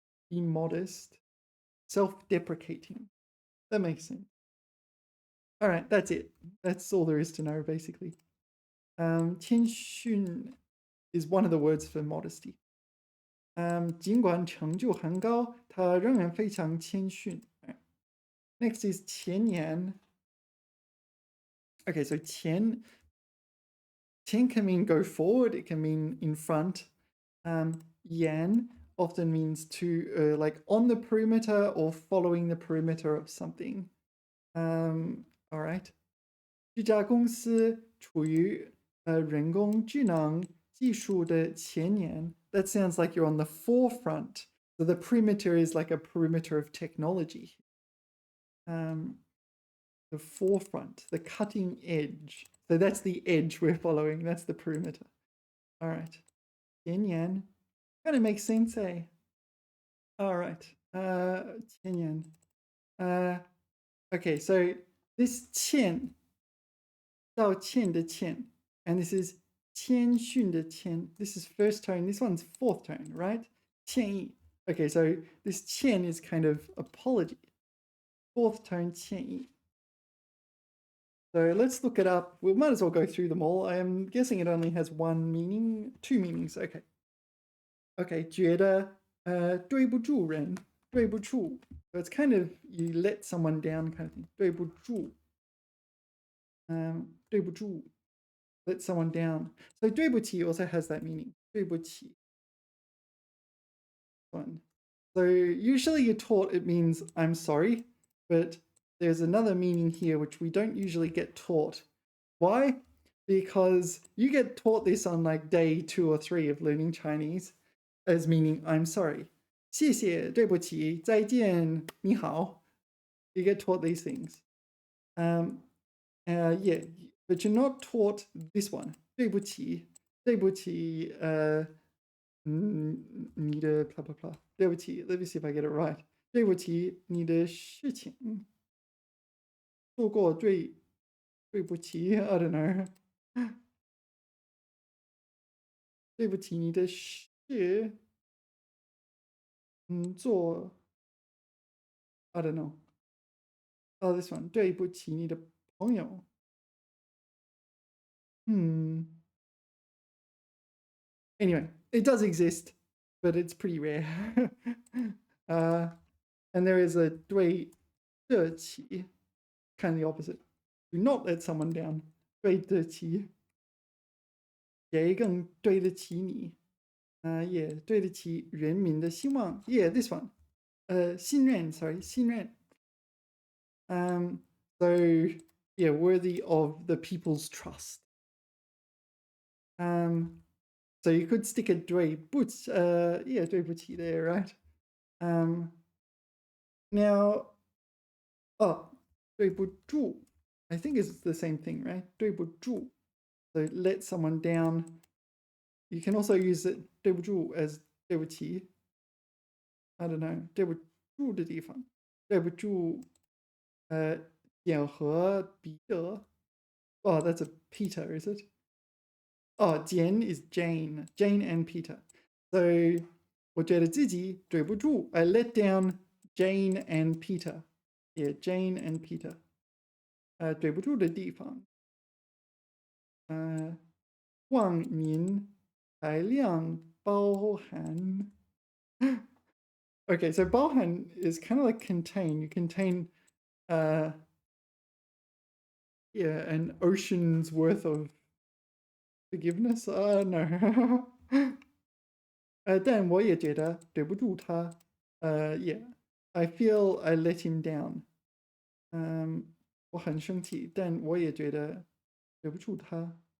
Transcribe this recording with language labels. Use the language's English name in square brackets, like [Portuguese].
[English] be modest, self-deprecating. That makes sense. All right, that's it. That's all there is to know, basically. 谦逊 is one of the words for modesty. [Chinese] 尽管成就很高，他仍然非常谦逊。 [English] Next is 前言.Okay, so 前 can mean go forward. It can mean in front. Yan often means to like on the perimeter or following the perimeter of something. All right. [Chinese] 这家公司处于人工智能技术的前沿. [English] That sounds like you're on the forefront. So the perimeter is like a perimeter of technology. The forefront, the cutting edge. So that's the edge we're following. That's the perimeter. All right. 前沿 kind of makes sense, eh? All right. 前沿. Okay, so this 欠 道歉的歉, and this is 谦逊的谦. This is first tone. This one's fourth tone, right? [Chinese] 歉意. [English] Okay, so this 歉 is kind of apology. Fourth tone 歉意. So let's look it up. We might as well go through them all. I am guessing it only has one meaning, two meanings. Okay. [Chinese] Okay, 觉得对不住人，对不住. [English] So it's kind of you let someone down kind of thing. [Chinese] 对不住. [English] 对不住.Let someone down. So 对不起 also has that meaning. [Chinese] 对不起. [English] One. So usually you're taught it means I'm sorry, but there's another meaning here which we don't usually get taught. Why? Because you get taught this on like day 2 or 3 of learning Chinese as meaning I'm sorry. [Chinese] 谢谢,对不起,再见,你好. [English] You get taught these things. Yeah, but you're not taught this one. [Chinese] 对不起,对不起, 你的 [English] blah blah blah. 对不起, let me see if I get it right. [Chinese] 对不起,你的事情做过对不起, [English] I don't know. [Chinese] 对不起,你的事做 [English] I don't know. Oh, this one. [Chinese] 对不起,你的朋友 [English] Anyway, it does exist, but it's pretty rare. And there is a 对得起, kind of the opposite. Do not let someone down. 对得起. [Chinese] 谁更对得起你? Yeah, 对得起人民的希望. [English] Yeah, this one. 信任, sorry, 信任. So yeah, worthy of the people's trust. So you could stick a 对不起, yeah, 对不起 there, right? Now, 对不住, I think it's the same thing, right? 对不住.So let someone down. You can also use it 对不住 as 对不起. I don't know. [Chinese] 对不住的地方.对不住, 简和彼得. [English] Oh, that's a Peter, is it? Oh, Jian is Jane. Jane and Peter. [Chinese] So 我觉得自己对不住. [English] I let down Jane and Peter. Yeah, Jane and Peter. [Chinese] 对不住的地方. 望您海量包涵. [English] Okay, so 包含 is kind of like contain. You contain yeah, an ocean's worth of forgiveness. I don't know. [Chinese] 但我也觉得对不住他. [English] Yeah, I feel I let him down. [Chinese] 我很生气,但我也觉得对不住他.